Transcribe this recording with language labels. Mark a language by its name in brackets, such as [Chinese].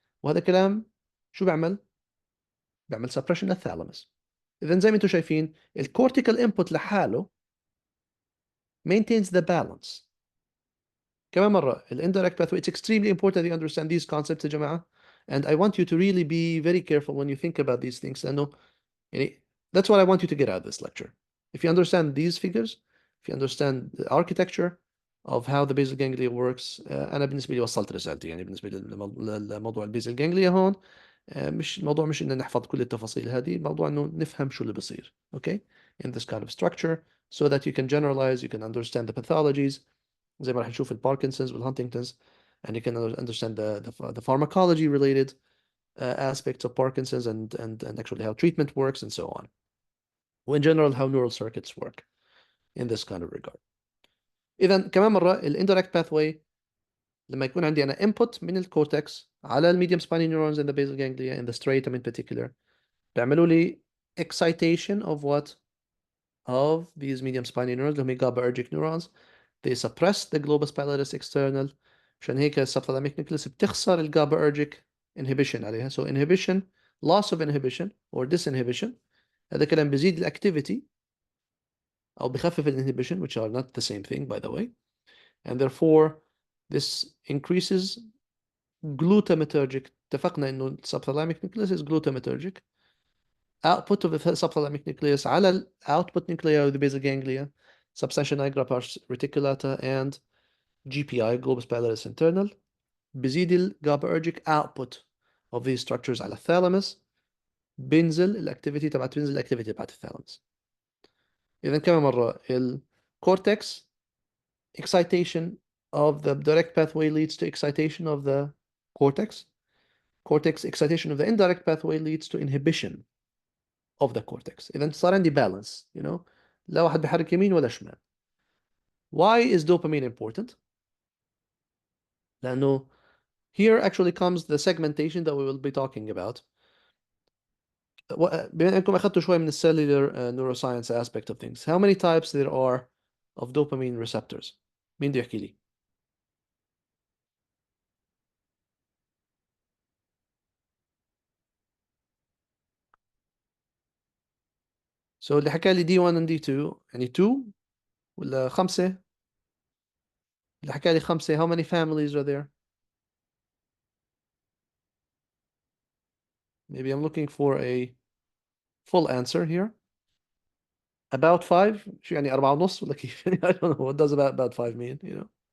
[Arabic] وهذا كلام شو بيعمل؟ بيعمل suppression للثالاموس. إذا زي ما انتم شايفين الكورتيكال input لحاله [English] maintains the balance. [Arabic] كمان مرة [English] indirect pathway, it's extremely important that you understand these concepts [Arabic] يا جماعة, [English] and I want you to really be very careful when you think about these things [Arabic] لأنه يعني [English] that's what I want you to get out of this lecture. If you understand these figures, if you understand the architecture of how the basal ganglia works, [Arabic] أنا بالنسبة لي وصلت رسالتي. يعني بالنسبة لموضوع البيزل جانجليا هون مش الموضوع مش إن نحفظ كل التفاصيل هذه، الموضوع إنه نفهم شو اللي بصير [English] okay in this kind of structure so that you can generalize, you can understand the pathologies [Arabic] زي ما راح نشوف الباركنسونز والهانتنجتونز, [English] and you can understand the pharmacology related aspects of Parkinson's and actually how treatment works and so on. In general how neural circuits work in this kind of regard. [Arabic] إذا كمان مرة indirect pathway لما يكون عندي أنا input من الكورتكس على medium spiny neurons [English] in the basal ganglia in the striatum in particular [Arabic] بيعملوا لي [English] excitation of what? Of these medium spiny neurons [Arabic] اللي هم [English] GABAergic neurons. They suppress the globus pallidus external. [Arabic] عشان هيك السبثالاميك نيكلس بتخسر الGABAergic inhibition عليها. [English] So inhibition, loss of inhibition or disinhibition, [Arabic] هذا كلام بيزيد الاكتيفيتي أو بخفف الانهبيشن, [English] which are not the same thing by the way, and therefore this increases glutamatergic. [Arabic] اتفقنا إنه [English] subthalamic nucleus is glutamatergic. Output of the subthalamic nucleus على ال output nuclei of the basal ganglia, substantia nigra pars reticulata and GPI globus pallidus internal, بزيد ال GABAergic output of these structures [Arabic] على الثالاموس, بينزل الاكتيفيتي تبعت الثالاموس. إذا كمان مرة الكورتكس [English] excitation of the direct pathway leads to excitation of the cortex. Cortex excitation of the indirect pathway leads to inhibition of the cortex. [Arabic] إذا صار عندي balance, لا واحد بيحرك يمين ولا شمال. [English] Why is dopamine important? لأنه here actually comes the segmentation that we will be talking about. [Arabic] بما انكم اخذتوا شوي من الcellular [English] neuroscience aspect of things, how many types there are of dopamine receptors? [Arabic] مين بده يحكي لي؟ So اللي حكى لي D1 and D2 يعني 2 ولا 5؟ اللي حكى لي 5 [English] how many families are there? Maybe I'm looking for a full answer here. About 5 [Arabic] شو يعني 4 ونص ولا كيف؟ [English] I don't know what does about 5 mean, you know.